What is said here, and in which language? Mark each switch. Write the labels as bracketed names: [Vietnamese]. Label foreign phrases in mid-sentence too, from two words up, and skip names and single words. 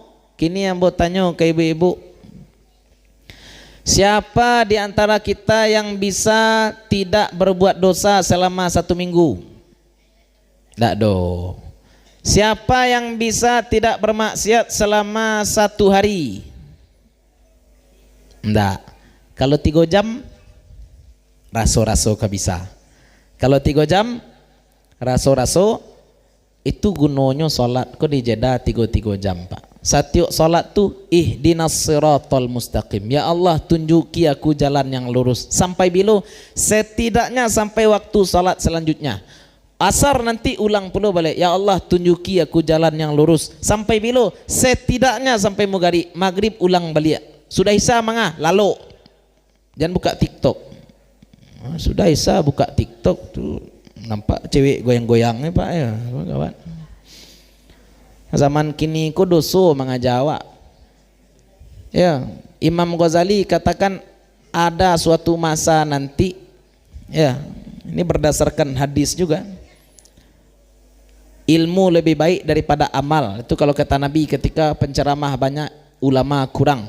[Indonesian] Kini yang bertanya ke ibu-ibu, siapa di antara kita yang bisa tidak berbuat dosa selama 1 minggu? [Minangkabau] Tak do. [Indonesian] Siapa yang bisa tidak bermaksiat selama 1 hari? Tidak. Kalau 3 jam, [Minangkabau] raso-raso kah bisa. [Indonesian] Kalau 3 jam, raso-raso, itu gunanya solat. [Minangkabau] Kok dijeda 3 jam Pak. Setiap solat tu [Arabic] اهدنا الصراط المستقيم. [Indonesian] Ya Allah tunjuki aku jalan yang lurus. Sampai bila? Setidaknya sampai waktu solat selanjutnya. Asar nanti ulang pula balik. Ya Allah tunjuki aku jalan yang lurus. Sampai bila? Setidaknya sampai maghrib ulang balik. [Minangkabau] Sudah isya mangah lalu. Jangan buka TikTok. [Indonesian] Sudah isya buka TikTok tu nampak cewek goyang-goyangnya Pak ya, kawan. [Minangkabau] Zaman kini ko doso mangajawak. [Indonesian] Ya, Imam Ghazali katakan ada suatu masa nanti. Ya, ini berdasarkan hadis juga. Ilmu lebih baik daripada amal. Itu kalau kata Nabi ketika penceramah banyak, ulama kurang.